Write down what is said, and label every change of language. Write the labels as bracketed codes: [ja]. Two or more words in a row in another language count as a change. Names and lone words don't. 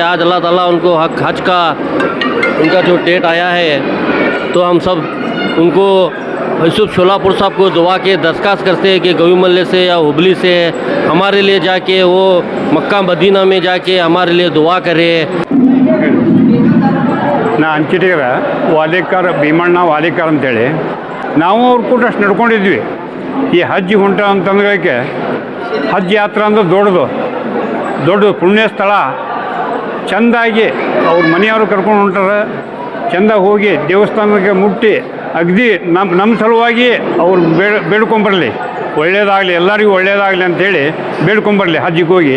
[ur] آج اللہ تعالیٰ ان کو حج کا ان کا جو ڈیٹ آیا ہے، تو ہم سب ان کو یوسف شولاپور صاحب کو دعا کے درخواست کرتے ہیں کہ گوی ملے سے یا ہبلی سے ہمارے لیے جاکے وہ مکہ مدینہ میں جاکے ہمارے لیے دعا کرے. [kn] ನಾ ಅಂಚಿಟಿಗರ ವಾಲೇಕರ್ ಭೀಮಣ್ಣ ವಾಲೇಕರ್ ಅಂತೇಳಿ ನಾವು ಅವ್ರ ಕೂಡ ಅಷ್ಟು ನಡ್ಕೊಂಡಿದ್ವಿ. ಈ ಹಜ್ ಹೊಂಟ ಅಂತಂದ್ರೆ ಹಜ್ ಯಾತ್ರೆ ಅಂದ್ರೆ ದೊಡ್ಡದು ಪುಣ್ಯ ಸ್ಥಳ. ಚೆಂದಾಗಿ ಅವ್ರ ಮನೆಯವರು ಕರ್ಕೊಂಡು ಹೊಂಟಾರೆ, ಚೆಂದ ಹೋಗಿ ದೇವಸ್ಥಾನಕ್ಕೆ ಮುಟ್ಟಿ ಅಗದಿ ನಮ್ಮ ಸಲುವಾಗಿ ಅವ್ರು ಬೇಡ್ಕೊಂಬರಲಿ, ಒಳ್ಳೆಯದಾಗಲಿ, ಎಲ್ಲರಿಗೂ ಒಳ್ಳೆಯದಾಗಲಿ ಅಂಥೇಳಿ ಬೇಡ್ಕೊಂಬರಲಿ ಹಜ್ಜಿಗೆ ಹೋಗಿ.